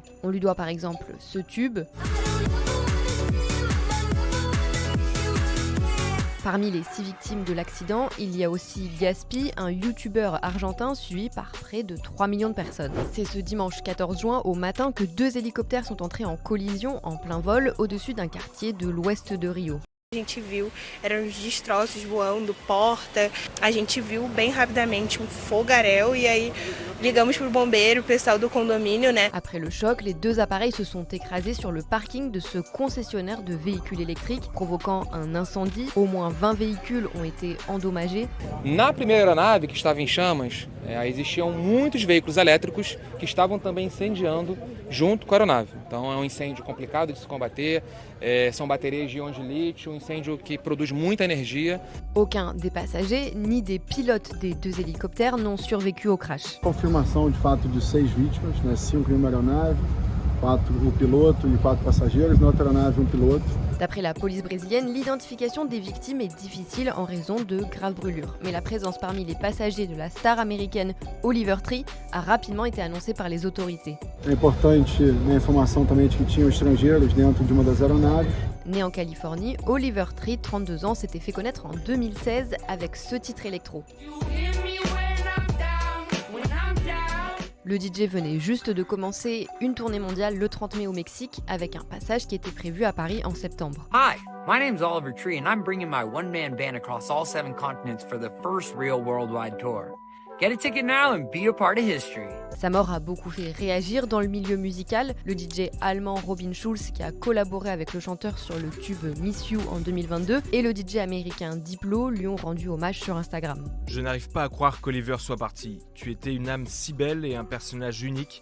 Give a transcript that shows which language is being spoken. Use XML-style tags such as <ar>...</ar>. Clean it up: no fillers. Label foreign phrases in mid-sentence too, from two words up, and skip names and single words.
<fr>On lui doit par exemple ce tube. Parmi les 6 victimes de l'accident, il y a aussi Gaspi, un youtubeur argentin suivi par près de 3 millions de personnes. C'est ce dimanche 14 juin au matin que 2 hélicoptères sont entrés en collision en plein vol au-dessus d'un quartier de l'ouest de Rio.</fr> <pt>A gente viu, eram os destroços voando, porta. A gente viu bem rapidamente fogaréu e aí ligamos pro bombeiro, o pessoal do condomínio, né?</pt> <fr>Après le choc, les 2 appareils se sont écrasés sur le parking de ce concessionnaire de véhicules électriques, provoquant un incendie. Au moins 20 véhicules ont été endommagés.</fr> <pt>Na primeira aeronave, que estava em chamas, existiam muitos veículos elétricos que estavam também incendiando junto com a aeronave. Então é um incêndio complicado de se combater, são baterias de íons de lítio, um incêndio que produz muita energia.</pt> <fr>Aucun des passagers ni des pilotes des 2 hélicoptères n'ont survécu au crash.</fr> <pt>Confirmação de fato de 6 vítimas, 5 em uma aeronave, 4 o piloto e 4 passageiros, na outra aeronave piloto.</pt> <fr>D'après la police brésilienne, l'identification des victimes est difficile en raison de graves brûlures. Mais la présence parmi les passagers de la star américaine Oliver Tree a rapidement été annoncée par les autorités.</fr> <pt>É importante a informação também de que tinham estrangeiros dentro de uma das aeronaves.</pt> <fr>Né en Californie, Oliver Tree, 32 ans, s'était fait connaître en 2016 avec ce titre électro. Le DJ venait juste de commencer une tournée mondiale le 30 mai au Mexique avec un passage qui était prévu à Paris en septembre.</fr> <en>Hi, my name's Oliver Tree and I'm bringing my one-man band across all 7 continents for the first real worldwide tour. Get a ticket now and be a part of history.</en> <fr>Sa mort a beaucoup fait réagir dans le milieu musical. Le DJ allemand Robin Schulz, qui a collaboré avec le chanteur sur le tube Miss You en 2022, et le DJ américain Diplo lui ont rendu hommage sur Instagram. Je n'arrive pas à croire qu'Oliver soit parti. Tu étais une âme si belle et un personnage unique.</fr>